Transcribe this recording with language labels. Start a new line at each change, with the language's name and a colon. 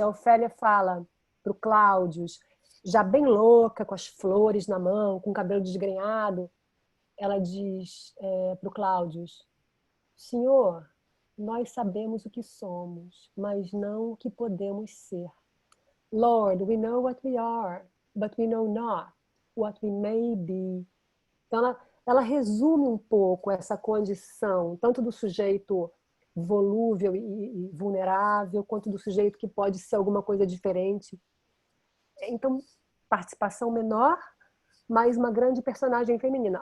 Portuguese: A Ofélia fala para o Cláudius, já bem louca, com as flores na mão, com o cabelo desgrenhado, ela diz para o Cláudius: Senhor, nós sabemos o que somos, mas não o que podemos ser.
English: Lord, we know what we are, but we know not what we may be.
Portuguese: Então, ela resume um pouco essa condição, tanto do sujeito volúvel e vulnerável, quanto do sujeito que pode ser alguma coisa diferente. Então, participação menor, mas uma grande personagem feminina.